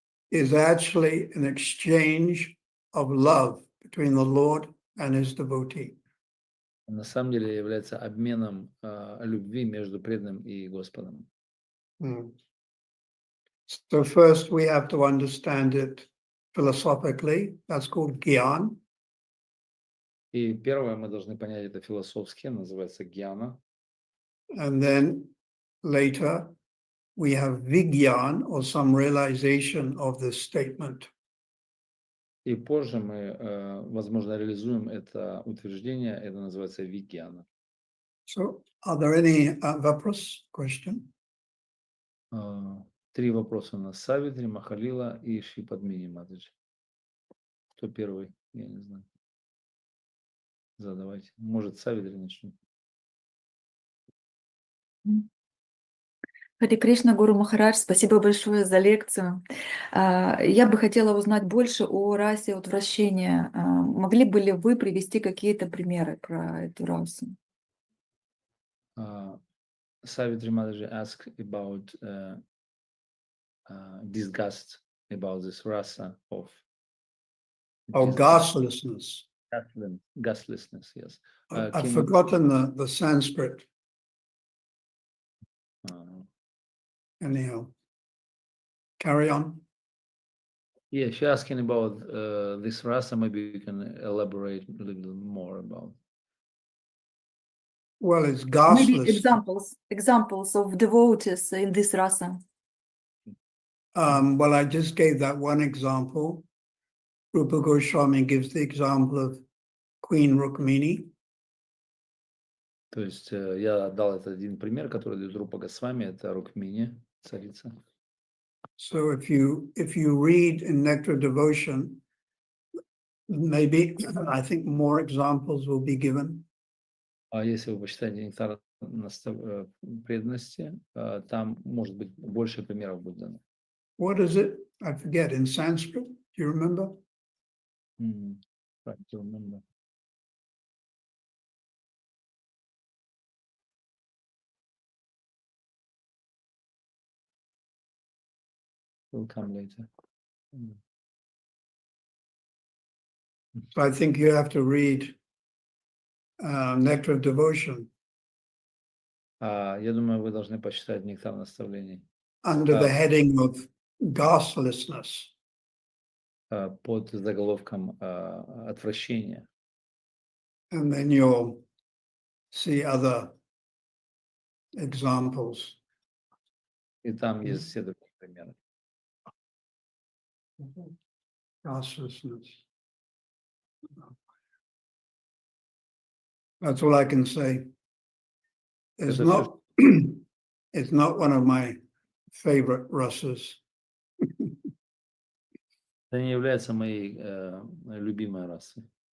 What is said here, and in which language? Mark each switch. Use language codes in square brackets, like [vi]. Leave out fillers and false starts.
[en] is actually an exchange of love between the Lord and his devotee. [ru] на самом деле является обменом любви между преданным и Господом. [en] So first we have to understand it philosophically. That's called gyan. [ru] И первое, мы должны понять это философски, называется гьяна. [en] And then later we have vigyan, or some realization of this statement. [ru] И позже мы, возможно, реализуем это утверждение, это называется вигьяна. [en] So are there any question? [ru] 3 вопроса у нас: Савитри, Махалила и Шипадмини Матаджи. Кто первый? Я не знаю. Задавайте. Может, Савитри начнет. Харе Кришна, Гуру Махарадж, спасибо большое за лекцию. Я бы хотела узнать больше о расе отвращения. Могли бы ли вы привести какие-то примеры про эту расу? [en] Савитри Матаджи asked about disgust about this rasa of Gastlessness. Gastlessness, yes. I've forgotten the Sanskrit. Anyhow, carry on. Yeah, she's asking about this rasa. Maybe you can elaborate a little more about. Well, it's Maybe gastless. examples of devotees in this rasa. Well, I just gave that one example. Rupa Goswami gives the example of Queen Rukmini. [ru] То есть я дал этот один пример, который дает Рупа Госвами, это Рукмини, царица. [en] So if you read in Nectar Devotion, maybe I think more examples will be given. [ru] А если вы почитаете нектар преданности, там может быть больше примеров будет дано. [en] What is it? I forget. In Sanskrit, do you remember? Right, to remember. Will come later. So I think you have to read Nectar of Devotion [ru] Я думаю, вы должны почитать нектар наставлений [en] under the heading of gastlessness. [ru] под заголовком отвращение. [en] And then you'll see other examples. [ru] И там есть все другие примеры. [en] Gastlessness. That's all I can say. It's not, it's not one of my favorite rasas. [ru] Это не является моей любимой расой.